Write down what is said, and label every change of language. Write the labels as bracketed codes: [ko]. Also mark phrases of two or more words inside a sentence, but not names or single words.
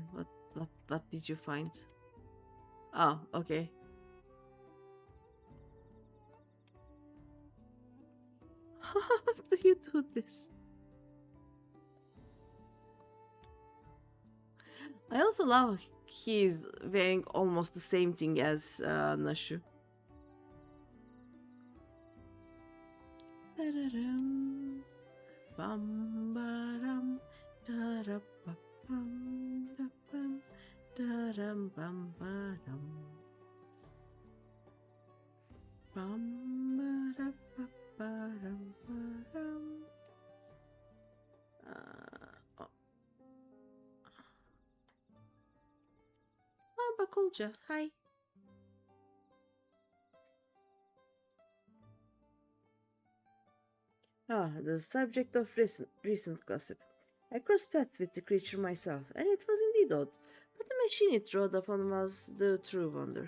[en] What did you find? Oh, okay. How do you do this? I also love he's wearing almost the same thing as Nashu. Da-da-dum, bam-ba-dum, da-da-ba-bam, da-bam, da-dum-bam-ba-dum. Bam-ba-da-ba-ba-dum-ba-dum. Oh, Bakulca, hi. Ah, the subject of recent gossip. I crossed paths with the creature myself, and it was indeed odd, but the machine it rode upon was the true wonder.